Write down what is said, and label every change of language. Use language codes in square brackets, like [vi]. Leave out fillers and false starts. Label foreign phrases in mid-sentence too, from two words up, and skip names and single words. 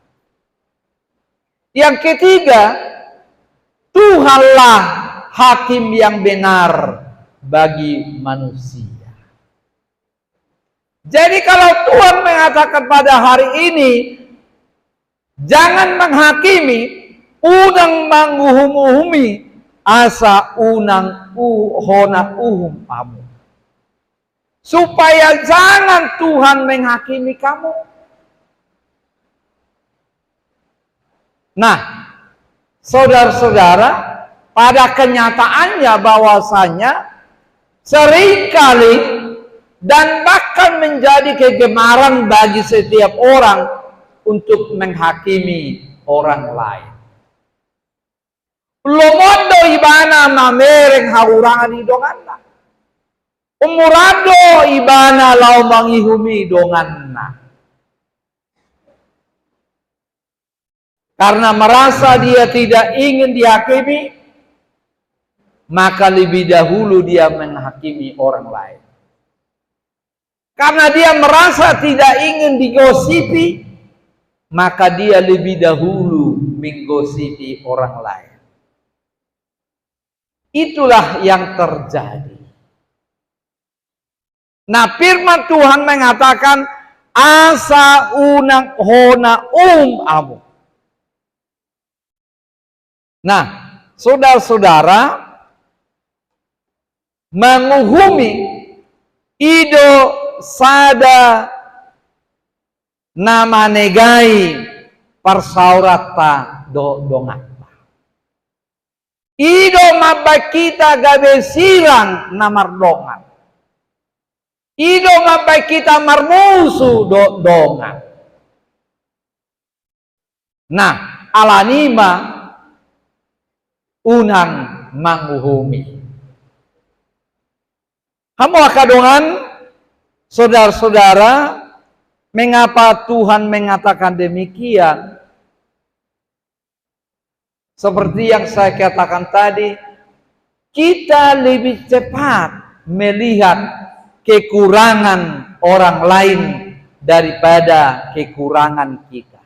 [id] Yang ketiga, Tuhanlah hakim yang benar bagi manusia. Jadi kalau Tuhan mengatakan pada hari ini, jangan menghakimi, [bbc] unang mangguhum-uhumi, asa unang uhona uhum kamu. [id] Supaya jangan Tuhan menghakimi kamu. Nah, saudara-saudara, pada kenyataannya bahwasanya seringkali dan bahkan menjadi kegemaran bagi setiap orang untuk menghakimi orang lain. [bbc] Lomondo ibana mamereng haurani donganna. Umurado ibana lau mangihumi donganna. [id] Karena merasa dia tidak ingin dihakimi, maka lebih dahulu dia menghakimi orang lain. Karena dia merasa tidak ingin digosipi, maka dia lebih dahulu menggosipi orang lain. Itulah yang terjadi. Nah, firman Tuhan mengatakan [bbc] asa unang hona amu. [id] Nah, saudara-saudara, [bbc] menguhumi ido sada nama negai persaurata dongata. Ido mabak kita gabe silang namar dongan. Ido mabak kita marmusu dongan. Nah, alanima unang manguhumi. Kamu akadongan, [id] saudara-saudara, mengapa Tuhan mengatakan demikian? Seperti yang saya katakan tadi, kita lebih cepat melihat kekurangan orang lain daripada kekurangan kita.